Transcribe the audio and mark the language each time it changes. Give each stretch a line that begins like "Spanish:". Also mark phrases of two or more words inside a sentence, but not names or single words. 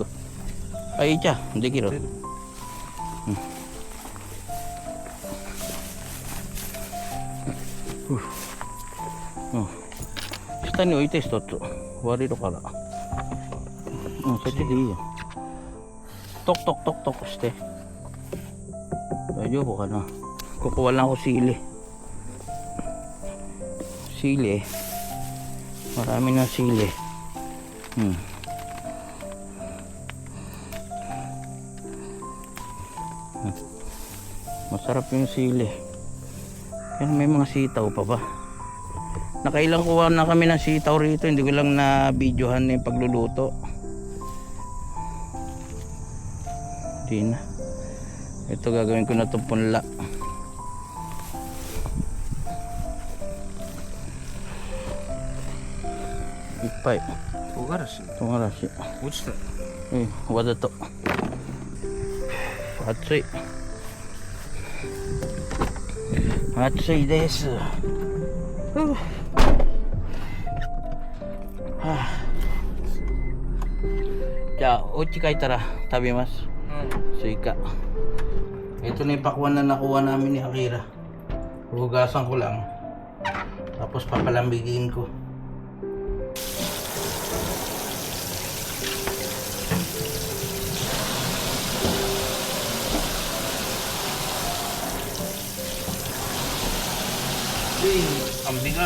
Japanese: はい、じゃあ、できる。下に置いて一つ。割れるから。そっちでいいよ。トクトクトクトクして。大丈夫かな。
Filipino: Kukuha lang ako sili. Sili. Marami na sili. Masarap yung sili. Pero may mga sitaw pa ba? Nakailang kuha na kami ng sitaw rito. Hindi ko lang na videohan yung pagluluto. Hindi na. Ito gagawin ko na itong punla. Ipay. Togarashi. Togarashi.
Japanese: 落ちた。わざと。熱い。暑いです。じゃあお家帰ったら食べます。スイカ。
Filipino: Ito na yung pakwan na nakuha namin ni Akira. Hugasan ko lang. Tapos papalambigin ko. Ang bigat.